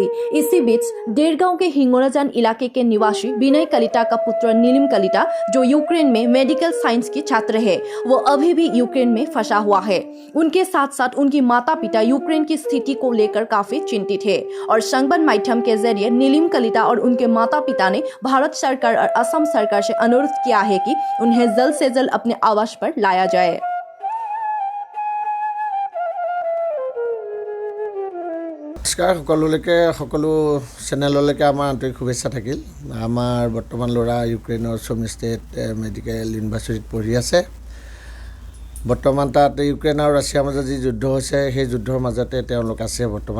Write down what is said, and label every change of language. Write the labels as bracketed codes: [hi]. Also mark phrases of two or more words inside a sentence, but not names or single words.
[hi] इसी बीच डेरगांव के हिंगोराजान इलाके के निवासी विनय कलिता का पुत्र नीलिम कलिता, जो यूक्रेन में मेडिकल साइंस की छात्र है, वो अभी भी यूक्रेन में फंसा हुआ है। उनके साथ साथ उनकी माता पिता यूक्रेन की स्थिति को लेकर काफी चिंतित है और संबाद माध्यम के जरिए नीलिम कलिता और उनके माता पिता ने भारत सरकार और असम सरकार से अनुरोध किया है कि उन्हें जल्द से जल्द अपने आवास पर लाया जाए। [as] নমস্কাৰ সকলো চেনেললৈকে আমাৰ আন্তৰিক শুভেচ্ছা থাকিল। আমাৰ বৰ্তমান ল'ৰা ইউক্ৰেইনৰ ছ'ম ষ্টেট মেডিকেল ইউনিভাৰ্চিটিত পঢ়ি আছে। বৰ্তমান তাত ইউক্ৰেইন আৰু ৰাছিয়াৰ মাজত যি যুদ্ধ হৈছে সেই যুদ্ধৰ মাজতে তেওঁলোক আছে বৰ্তমান।